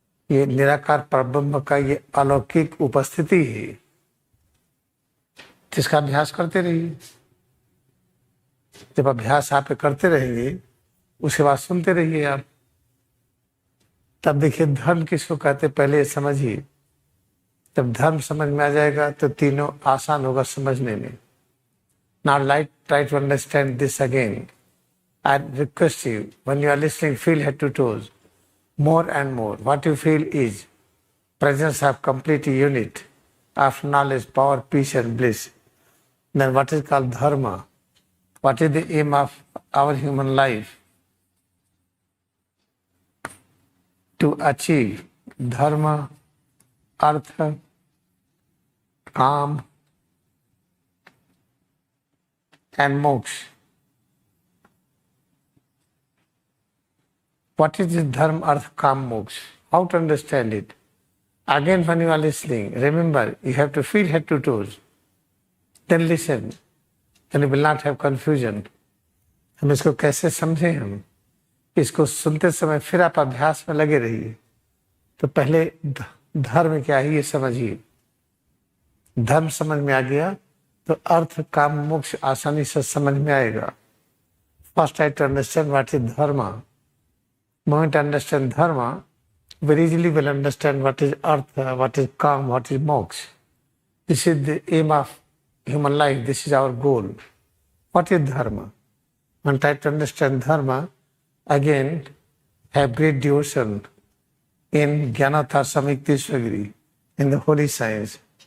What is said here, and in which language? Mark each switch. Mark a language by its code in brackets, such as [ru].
[hi] ये निराकार परब्रह्म का ये अलौकिक उपस्थिति है, जिसका अभ्यास करते रहिए। जब अभ्यास आप करते रहेंगे, उसके बाद सुनते रहिए आप, तब देखिए धर्म किसको कहते पहले ये समझिए। जब धर्म समझ में आ जाएगा तो तीनों आसान होगा समझने में। [en] Now try to understand this again. I request you, when you are listening, feel head to toes, more and more. What you feel is presence of complete unit of knowledge, power, peace and bliss. Then what is called dharma? What is the aim of our human life? To achieve dharma, artha, kama and moksha. What is this dharma, artha, kama, moksha? How to understand it? Again, when you are listening, remember you have to feel head to toes. Then listen. Then you will not have confusion. [hi] हम इसको कैसे समझें? हम इसको सुनते समय फिर आप अभ्यास में लगे रहिए। तो पहले धर्म क्या है ये समझिए। धर्म समझ में आ गया तो अर्थ, काम, मोक्ष आसानी से समझ में आएगा। [en] First I to understand what is dharma. Moment understand dharma, very easily will understand what is artha, what is kama, what is moksha. This is the aim of human life, this is our goal. What is dharma? When try to understand dharma, again, have great devotion in Jnanatha Samyukta Svagiri, in the holy science.